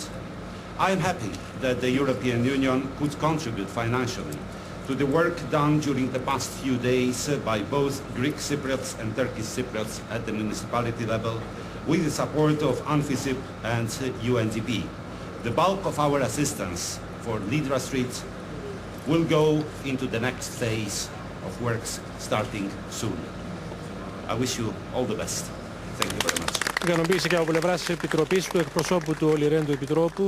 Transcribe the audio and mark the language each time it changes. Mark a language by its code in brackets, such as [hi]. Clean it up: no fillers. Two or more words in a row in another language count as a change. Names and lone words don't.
[en] I am happy that the European Union could contribute financially to the work done during the past few days by both Greek Cypriots and Turkish Cypriots at the municipality level with the support of UNFICIP and UNDP. The bulk of our assistance for Ledra Street will go into the next phase of works starting soon. I wish you all the best. Thank you very much. [el] Ικανοποίηση και από πλευράς της Επιτροπής του εκπροσώπου του Olli Rehn του Επιτρόπου.